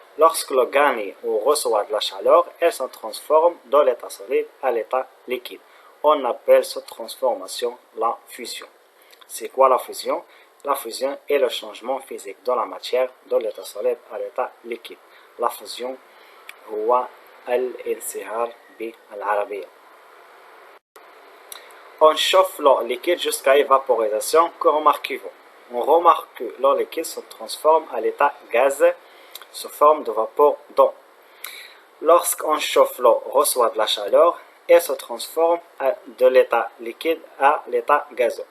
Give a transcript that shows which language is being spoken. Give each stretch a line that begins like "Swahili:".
French: Lorsque l'eau gagne ou reçoit de la chaleur, elle se transforme de l'état solide à l'état liquide. On appelle cette transformation la fusion. C'est quoi la fusion? La fusion est le changement physique de la matière de l'état solide à l'état liquide.
Arabic: La fusion هو الانصهار بالعربية.
French: On chauffe l'eau liquide jusqu'à évaporisation. Que remarquez-vous? On remarque que l'eau liquide se transforme à l'état gaz sous forme de vapeur d'eau. Lorsqu'on chauffe l'eau, reçoit de la chaleur et se transforme de l'état liquide à l'état gazeux.